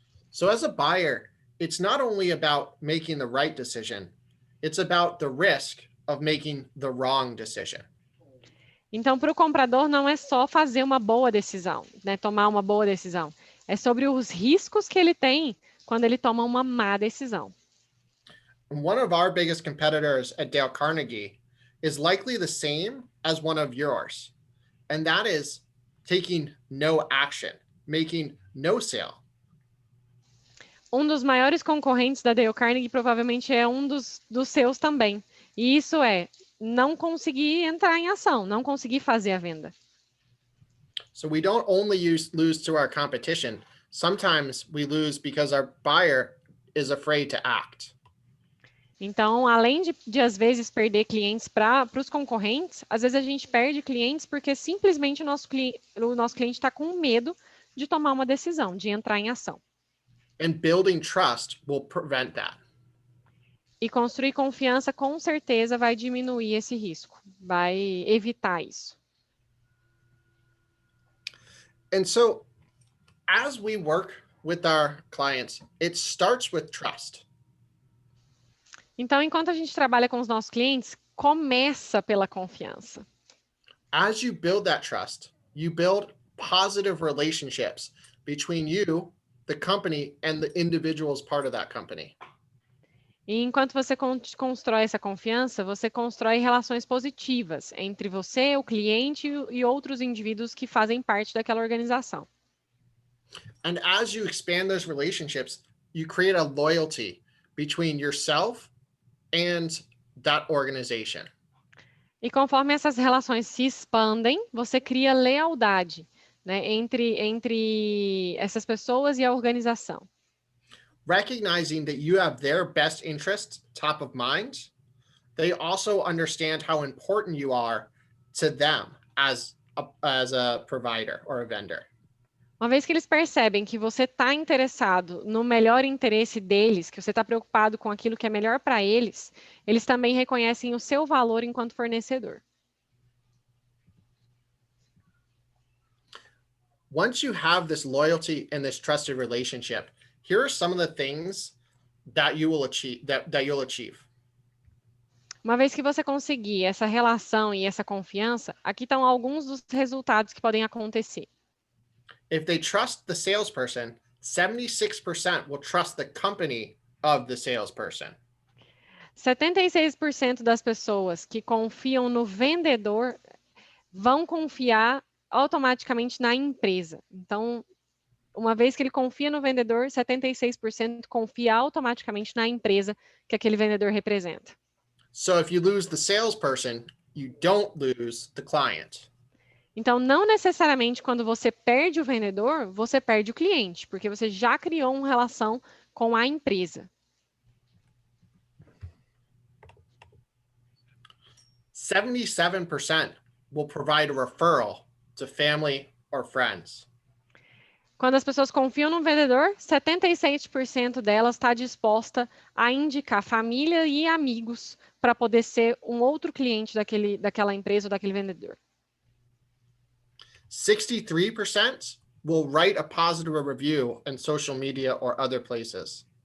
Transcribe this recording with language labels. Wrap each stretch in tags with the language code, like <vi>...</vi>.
<en>So as a buyer, it's not only about making the right decision, it's about the risk of making the wrong decision.</en> <pt>Então, para o comprador, não é só fazer uma boa decisão, né? Tomar uma boa decisão. É sobre os riscos que ele tem quando ele toma uma má decisão.</pt> <en>One of our biggest competitors at Dale Carnegie is likely the same as one of yours, and that is taking no action, making no sale.</en> <pt>Um dos maiores concorrentes da Dale Carnegie provavelmente é um dos seus também. E isso é não conseguir entrar em ação, não conseguir fazer a venda.</pt> <en>So we don't only lose to our competition. Sometimes we lose because our buyer is afraid to act.</en> <pt>Então, além de às vezes perder clientes para os concorrentes, às vezes a gente perde clientes porque simplesmente o nosso cliente está com medo de tomar uma decisão, de entrar em ação.</pt> <en>And building trust will prevent that.</en> <pt>E construir confiança com certeza vai diminuir esse risco, vai evitar isso.</pt> <en>And so as we work with our clients, it starts with trust.</en> <pt>Então, enquanto a gente trabalha com os nossos clientes, começa pela confiança.</pt> <en>As you build that trust, you build positive relationships between you, the company, and the individuals part of that company.</en> <pt>E enquanto você constrói essa confiança, você constrói relações positivas entre você, o cliente e outros indivíduos que fazem parte daquela organização.</pt> <en>And as you expand those relationships, you create a loyalty between yourself and that organization.</en> <pt>E conforme essas relações se expandem, você cria lealdade, né, entre essas pessoas e a organização.</pt> <en>Recognizing that you have their best interests top of mind, they also understand how important you are to them as a provider or a vendor.</en> <pt>Uma vez que eles percebem que você está interessado no melhor interesse deles, que você está preocupado com aquilo que é melhor para eles, eles também reconhecem o seu valor enquanto fornecedor.</pt> <en>Once you have this loyalty and this trusted relationship, here are some of the things that you will achieve that you'll achieve.</en> <pt>Uma vez que você conseguir essa relação e essa confiança, aqui estão alguns dos resultados que podem acontecer.</pt> <en>If they trust the salesperson, 76% will trust the company of the salesperson.</en> <pt>76% das pessoas que confiam no vendedor vão confiar automaticamente na empresa. Então, uma vez que ele confia no vendedor, 76% confia automaticamente na empresa que aquele vendedor representa.</pt> <en>So if you lose the salesperson, you don't lose the client.</en> <pt>Então, não necessariamente quando você perde o vendedor, você perde o cliente, porque você já criou uma relação com a empresa.</pt> <en>77% will provide a referral to family or friends.</en> <pt>Quando as pessoas confiam no vendedor, 76% delas está disposta a indicar família e amigos para poder ser um outro cliente daquela empresa ou daquele vendedor.</pt> <en>63% will write a positive review in social media or other places.</en>